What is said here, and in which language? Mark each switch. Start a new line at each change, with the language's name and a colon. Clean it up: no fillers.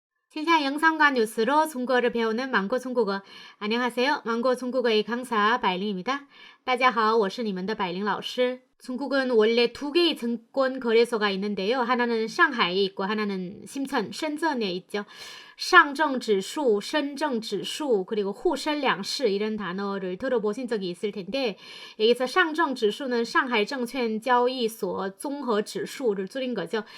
Korean: 신시한 영상과 뉴스로 중국어를 배우는 망고 중국어. 안녕하세요. 망고 중국어의 강사百灵입니다.
Chinese: 大家好，我是你们的百灵老师.
Korean: 중국은 원래 두 개의 증권 거래소가 있는데요. 하나는 상하이에 있고 하나는 심천,深圳에 있죠. 상证指数, 深圳指数, 그리고 후深两市 이런 단어를 들어보신 적이 있을 텐데 여기서 상证指数는 상하이 증권交易所 综合指数를 줄인 거죠.